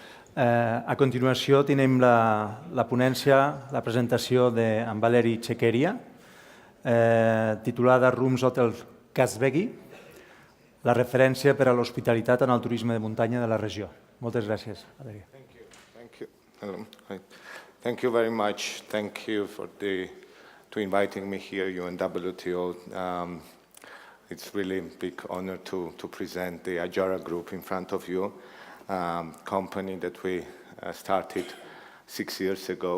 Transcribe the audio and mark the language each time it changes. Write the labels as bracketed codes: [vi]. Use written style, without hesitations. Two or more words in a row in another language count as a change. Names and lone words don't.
[ca] A continuació tenim la ponència, la presentació d'en Valeri Chekheria, titulada Rooms Hotel Kazbegi, la referència per a l'hospitalitat en el turisme de muntanya de la regió. Moltes gràcies, Valeri. [en] Thank you very much. Thank you for inviting me here, UNWTO. It's really a big honor to present the Andorra Group in front of you. Company that we started 6 years ago.